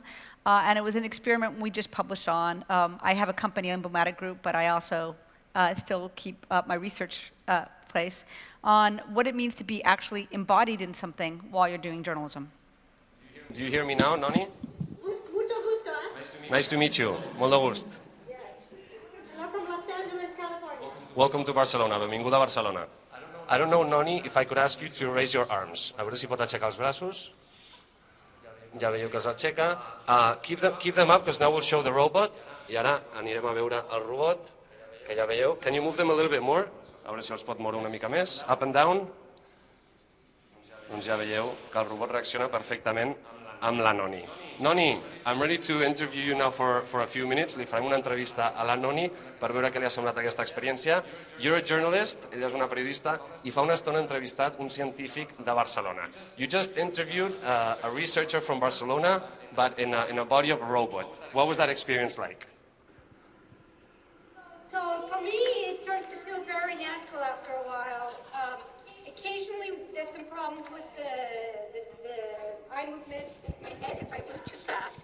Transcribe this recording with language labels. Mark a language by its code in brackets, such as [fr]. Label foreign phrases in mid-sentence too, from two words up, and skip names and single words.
[en] And it was an experiment we just published on. I have a company, Emblematic Group, but I also still keep up my research place on what it means to be actually embodied in something while you're doing journalism. Do you hear me now, Noni? [es] Mucho gusto, eh? [en] Nice to meet you. [ca] Molt de gust. [en] Yes. I'm from Los Angeles, California. Welcome to Barcelona. [ca] Benvinguda a Barcelona. [en] I don't know, Noni, if I could ask you to raise your arms. [ca] A veure si pot aixecar els braços. Ja veieu que els aixeca. [en] Keep them up, because now we'll show the robot. [ca] I ara anirem a veure el robot, que ja veieu. [en] Can you move them a little bit more? [ca] A veure si els pot moure una mica més. [en] Up and down. [ca] Doncs ja veieu que el robot reacciona perfectament amb la Noni. [en] Noni, I'm ready to interview you now for a few minutes. [ca] Li farem una entrevista a la Noni per veure què li ha semblat aquesta experiència. [en] You're a journalist, [ca] ella és una periodista, i fa una estona ha entrevistat un científic de Barcelona. [en] You just interviewed a researcher from Barcelona, but in a body of a robot. What was that experience like? So for me, it starts to feel very natural after a while. Occasionally, there's some problems with the eye movement in my head if I move too fast.